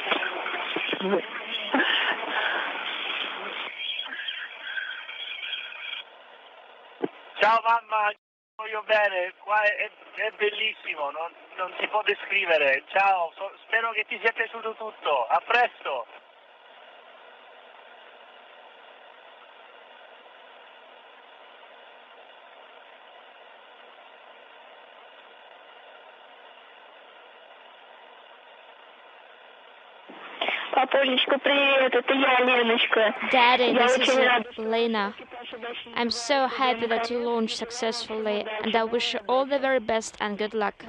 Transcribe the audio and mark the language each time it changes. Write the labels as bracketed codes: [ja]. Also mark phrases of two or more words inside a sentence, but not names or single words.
[it] Ciao mamma, voglio bene, qua è bellissimo, non si può descrivere. Ciao, spero che ti sia piaciuto tutto, a presto! [ru] Папулечка, привет, это я, Леночка. [en] Daddy, this is Lena. I'm so happy that you launched successfully, and I wish you all the very best and good luck.